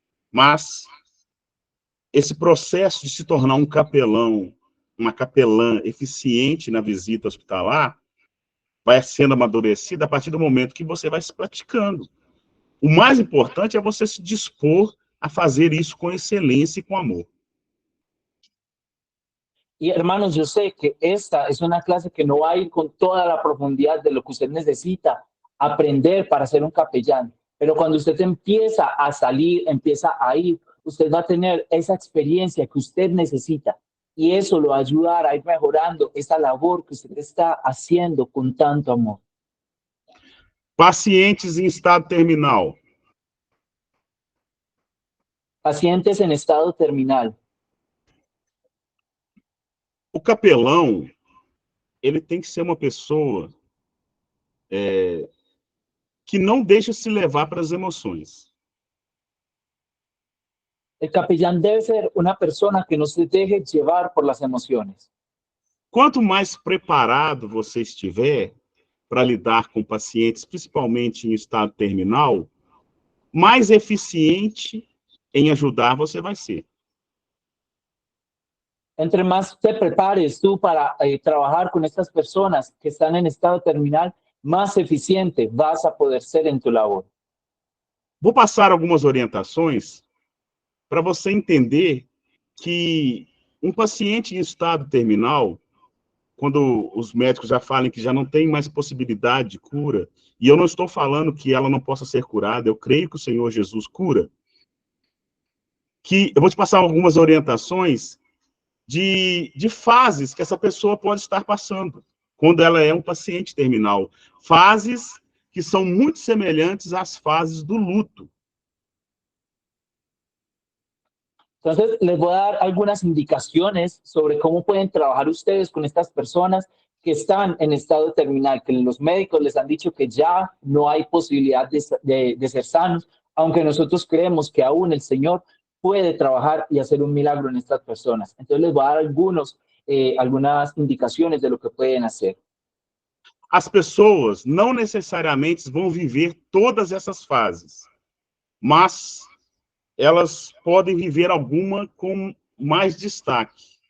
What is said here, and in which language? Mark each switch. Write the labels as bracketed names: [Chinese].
[Portuguese] Mas esse processo de se tornar um capelão, uma capelã eficiente na visita hospitalar, vai sendo amadurecido a partir do momento que você vai se praticando. O mais importante é você se dispor a fazer isso com excelência e com amor. [Spanish] Y hermanos, yo sé que esta es una clase que no va a ir con toda la profundidad de lo que usted necesita aprender para ser un capellán, pero cuando usted empieza a salir, empieza a ir, usted va a tener esa experiencia que usted necesita y eso lo va a ayudar a ir mejorando esa labor que usted está haciendo con tanto amor. [Portuguese] Pacientes em estado terminal. [Spanish] Pacientes en estado terminal. [Portuguese] O capelão, ele tem que ser uma pessoa que não deixa se levar para as emoções. [Spanish] El capellán debe ser una persona que no se deje llevar por las emociones. [Portuguese] Quanto mais preparado você estiver para lidar com pacientes, principalmente em estado terminal, mais eficiente em ajudar você vai ser. [Spanish] Entre más te prepares tú para trabajar con estas personas que están en estado terminal, más eficiente vas a poder ser en tu labor. [Portuguese] Vou passar algumas orientações para você entender que um paciente em estado terminal, quando os médicos já falam que já não tem mais possibilidade de cura, e eu não estou falando que ela não possa ser curada, eu creio que o Senhor Jesus cura, que eu vou te passar algumas orientações de fases que essa pessoa pode estar passando, quando ela é um paciente terminal. Fases que são muito semelhantes às fases do luto. [Spanish] Entonces, les voy a dar algunas indicaciones sobre cómo pueden trabajar ustedes con estas personas que están en estado terminal, que los médicos les han dicho que ya no hay posibilidad de ser sanos, aunque nosotros creemos que aún el Señor puede trabajar y hacer un milagro en estas personas. Entonces, les voy a dar algunas indicaciones de lo que pueden hacer. [Portuguese] As pessoas não necessariamente vão viver todas essas fases, mas elas podem viver alguma com mais destaque.